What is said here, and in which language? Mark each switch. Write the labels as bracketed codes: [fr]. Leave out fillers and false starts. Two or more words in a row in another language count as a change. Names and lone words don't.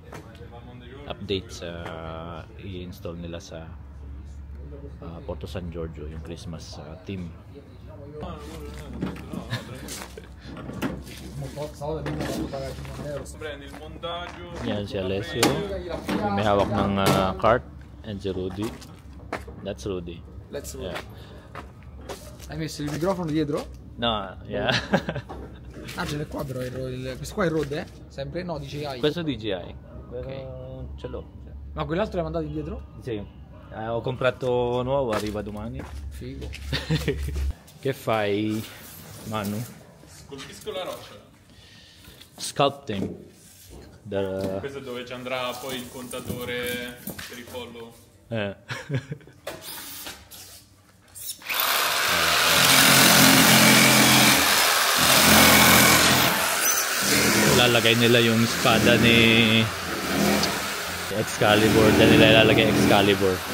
[tl] Update sa i-install nila sa Porto San Giorgio, yung Christmas team. Yan si Alessio, yung may hawak ng cart, and si Rudy. [en] That's Rudy. Let's go. Yeah. [it] Hai messo il microfono dietro? [en] No, yeah. [it] Ah, ce l'hai qua però, questo qua è Rode, sempre? No, DJI. Questo DJI. Però ce l'ho. Ma quell'altro l'hai mandato indietro? Sì. Ho comprato nuovo, arriva domani. Figo. Che fai, Manu? Colpisco la roccia. Sculpting. Questo è dove ci andrà poi il contatore per i follow. [tl] Lalagay nila yung espada ni Excalibur. Diyan nila ilalagay Excalibur.